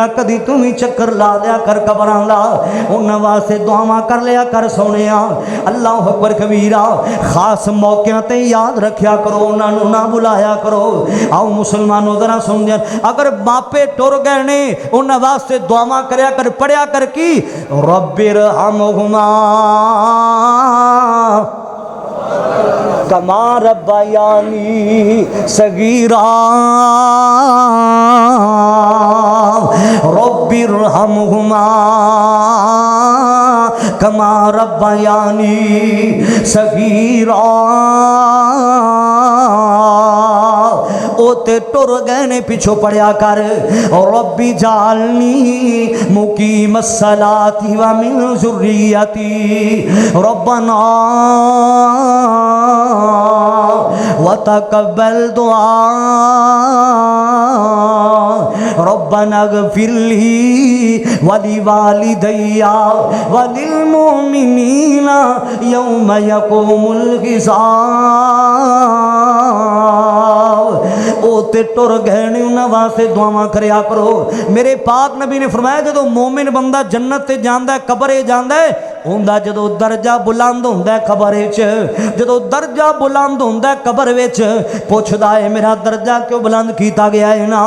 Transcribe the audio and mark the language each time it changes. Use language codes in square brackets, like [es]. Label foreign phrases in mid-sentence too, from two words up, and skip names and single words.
[pa] ਕਦੀ ਤੂ ਭੀ ਚੱਕਰ ਲਾ ਲਿਆ ਕਰ ਕਬਰਾਂ ਦਾ, ਉਨ੍ਹਾਂ ਵਾਸਤੇ ਦੁਆਵਾਂ ਕਰ ਲਿਆ ਕਰ ਸੋਣਿਆ। [ar] الله أكبر كبيرا. [pa] ਖ਼ਾਸ ਮੌਕਿਆਂ ਤੇ ਯਾਦ ਰੱਖਿਆ ਕਰੋ, ਉਨ੍ਹਾਂ ਨੇ ਨਾ ਬੁਲਾਇਆ ਕਰੋ। ਆਓ ਮੁਸਲਮਾਨੋਂ ਜ਼ਰਾ ਸੁਣ ਦਿਆ, ਅਗਰ ਮਾਪੇ ਟੁਰ ਗਏ ਨੇ ਉਨ੍ਹਾਂ ਨੇ ਵਾਸਤੇ ਦੁਆਵਾਂ ਕਰਿਆ ਕਰ, ਪੜ੍ਹਿਆ ਕਰ ਕੀ [ar] رب ارحمهما كما ربياني صغيرا, رب ارحمهما كما ربياني صغيرا. [pa] ਓਥੇ ਟੁਰ ਗਏ ਨੇ ਪਿੱਛੋਂ ਪੜ੍ਹਿਆ ਕਰ, [ar] رب اجعلني مقيم الصلاة ومن ذريتي ربنا وتقبل دعاء ربنا اغفر لي ولوالدي وللمؤمنين يوم يقوم الحساب. [pa] ਓ ਉੱਤੇ ਟੁਰ ਗਏ ਨੇ ਉਨ੍ਹਾਂ ਵਾਸਤੇ ਦੁਆਵਾਂ ਕਰਿਆ ਕਰੋ। ਮੇਰੇ ਪਾਕ ਨਬੀ ਨੇ ਫ਼ਰਮਾਇਆ ਜਦੋਂ ਮੋਮਿਨ ਬੰਦਾ ਜੰਨਤ ਤੇ ਜਾਂਦਾ ਹੈ, ਕਬਰੇ ਜਾਂਦਾ ਹੈ, ਉਨਦਾ ਜਦੋਂ ਦਰਜਾ ਬੁਲੰਦ ਹੁੰਦਾ ਹੈ ਕਬਰ ਵਿਚ, ਜਦੋਂ ਦਰਜਾ ਬੁਲੰਦ ਹੁੰਦਾ ਹੈ ਕਬਰ ਵਿਚ, ਪੁੱਛਦਾ ਹੈ ਮੇਰਾ ਦਰਜਾ ਕਿਉਂ ਬੁਲੰਦ ਕੀਤਾ ਗਿਆ ਹੈ ਨਾ।